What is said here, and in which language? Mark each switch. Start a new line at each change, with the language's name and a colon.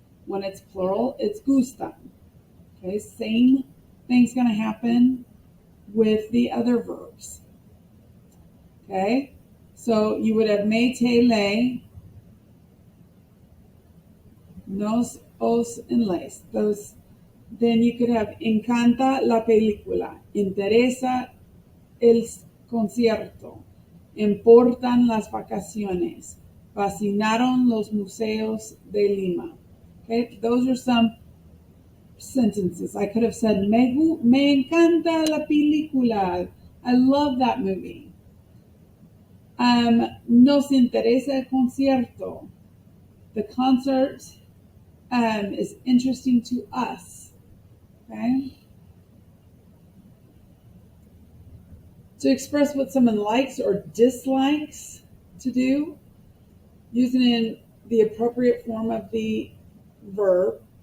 English: When it's plural, it's gustan. Okay, same thing's going to happen with the other verbs. Okay, so you would have me, te, le, nos, os, and les. Those. Then you could have
Spanish: encanta la película, interesa el concierto, importan las vacaciones, fascinaron los museos de Lima.
English: Okay, those are some sentences. I could have said,
Spanish: me encanta la película.
English: I love that movie.
Spanish: Nos interesa el concierto.
English: The concert is interesting to us. Okay? To express what someone likes or dislikes to do, using in the appropriate form of the verb.